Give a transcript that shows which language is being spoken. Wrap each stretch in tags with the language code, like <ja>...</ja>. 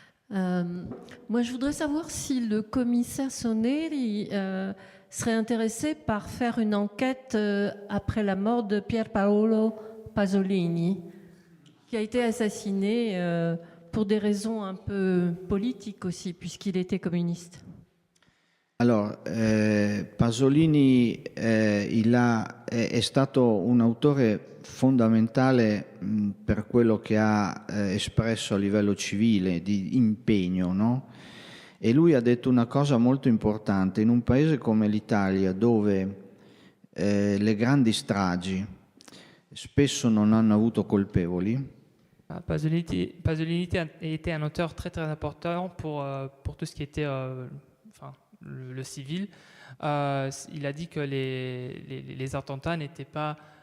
<fr>Moi, je voudrais savoir si le commissaire Soneri serait intéressé par faire une enquête après la mort de Pier Paolo Pasolini, qui a été assassiné pour des raisons un peu politiques aussi, puisqu'il était communiste.</fr> <it>Allora, Pasolini è stato un autore fondamentale per quello che ha espresso a livello civile, di impegno, no? E lui ha detto una cosa molto importante: in un paese come l'Italia, dove le grandi stragi spesso non hanno avuto colpevoli,</it> <fr>Pasolini était un auteur très très important pour tout ce qui était le civil. Il a dit que les attentats n'étaient pas...</fr>